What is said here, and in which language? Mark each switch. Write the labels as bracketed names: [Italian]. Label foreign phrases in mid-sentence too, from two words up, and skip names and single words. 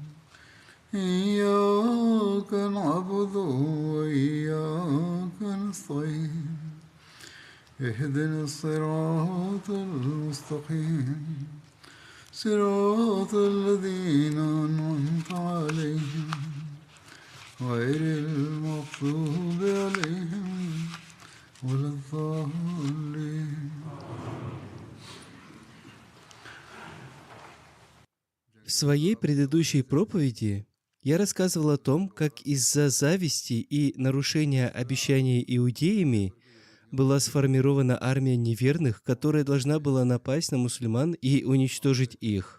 [Arabic] إياك نعبد وإياك نستعين اهدنا الصراط المستقيم صراط الذين أنعمت عليهم غير المغضوب عليهم ولا الضالين. [Russian] В своей предыдущей проповеди я рассказывал о том, как из-за зависти и нарушения обещаний иудеями была сформирована армия неверных, которая должна была напасть на мусульман и уничтожить их.